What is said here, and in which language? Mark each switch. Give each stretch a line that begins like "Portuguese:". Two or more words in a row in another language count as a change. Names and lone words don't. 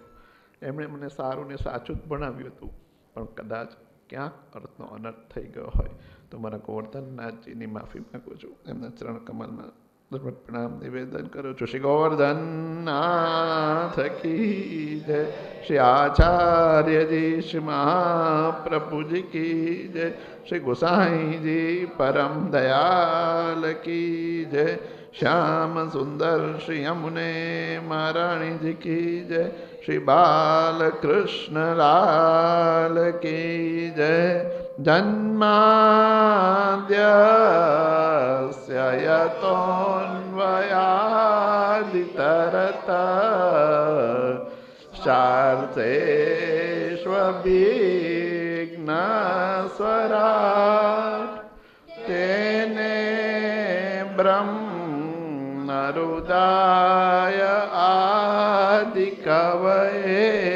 Gujarati: એમણે મને સારું ને સાચું જ ભણાવ્યું હતું, પણ કદાચ ક્યાંક અર્થનો અનર્થ થઈ ગયો હોય તો મારા ગોવર્ધનનાથજીની માફી માગું છું. એમના ચરણ કમલમાં પ્રણામ નિવેદન કરું છું.
Hindi: श्री गोवर्धननाथ की जय, श्री आचार्यजी श्री महाप्रभुजी की जय, श्री गोसाईजी परम दयाल की जय, श्याम सुंदर श्री यमुने महारानी जी की जय, श्री बाल कृष्ण लाल की जय.
Sanskrit: जन्माद्यस्य यतोऽन्वयादितरतः शार्तेष्वभिघ्नस्वराट् तेने ब्रह्मरुदाय आदिकवये